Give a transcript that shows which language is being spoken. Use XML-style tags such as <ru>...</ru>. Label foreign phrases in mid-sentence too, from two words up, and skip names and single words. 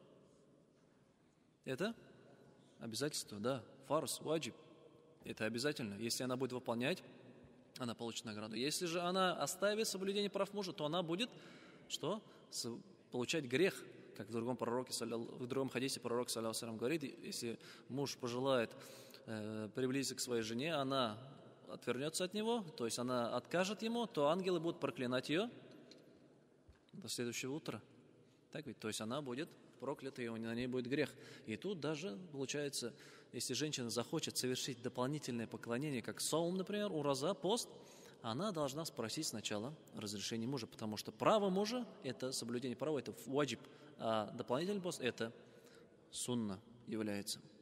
<ru>Это обязательство, да, фарз, ваджиб. Это обязательно. Если она будет выполнять, она получит награду. Если же она оставит соблюдение прав мужа, то она будет что? Получать грех, как в другом хадисе пророк,</ru> <ar>صلى الله عليه وسلم,</ar> <ru>говорит, если муж пожелает приблизиться к своей жене, она отвернется от него, то есть она откажет ему, то ангелы будут проклинать ее до следующего утра. Так ведь? То есть она будет проклята, и на ней будет грех. И тут даже получается, если женщина захочет совершить дополнительное поклонение, как саум, например, ураза, пост, она должна спросить сначала разрешение мужа, потому что право мужа – это соблюдение права, это ваджиб, а дополнительный пост – это сунна является.</ru>